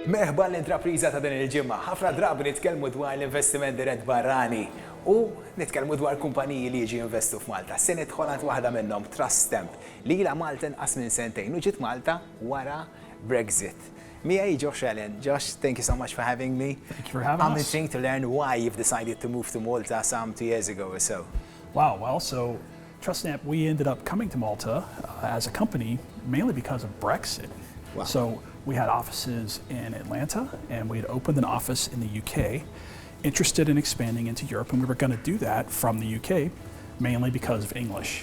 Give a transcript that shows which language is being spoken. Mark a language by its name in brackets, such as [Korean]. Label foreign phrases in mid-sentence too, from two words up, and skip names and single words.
[Maltese] Merħba l-intrapriża ta' din il-ġimgħa. Ħafna drabi nitkellmu dwar l-investiment dirett barrani u nitkellmu dwar kumpaniji li jiġi investu f'Malta. Se nidħol għand waħda minnhom Trustemp li ilha Malta inqas minn sentejn u ġiet Malta wara Brexit. Mia, Josh Allen. [English] Josh, thank you so much for having me. Thank you for having us. I'm itching to learn why you've decided to move to Malta some 2 years ago or so. Wow, well, so Trustemp, we ended up coming to Malta as a company mainly because of Brexit. Wow. So we had offices in Atlanta and we had opened an office in the UK, interested in expanding into Europe, and we were going to do that from the UK mainly because of English.